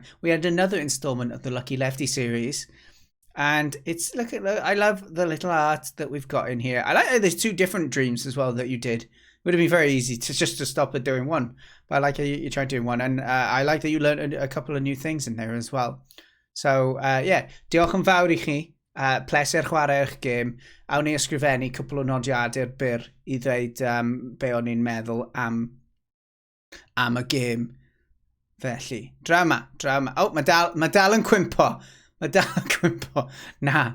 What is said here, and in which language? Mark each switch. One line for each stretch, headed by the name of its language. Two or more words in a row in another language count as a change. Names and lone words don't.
English: We had another installment of the Lucky Lefty series. And it's, look at, I love the little art that we've got in here. I like that there's two different dreams as well that you did. It would have been very easy to just stop at doing one. But I like how you tried doing one. And I like that you learned a couple of new things in there as well. So, yeah,
Welsh: diolch yn fawr I chi. Pleser chwarae eich gêm. Awn ni ysgrifennu cwpl o nodiadau'r byr I ddweud be o'n i'n meddwl am y gêm. Felly, drama. Oh, mae dal yn cwympo. Mae dal yn cwympo. Na.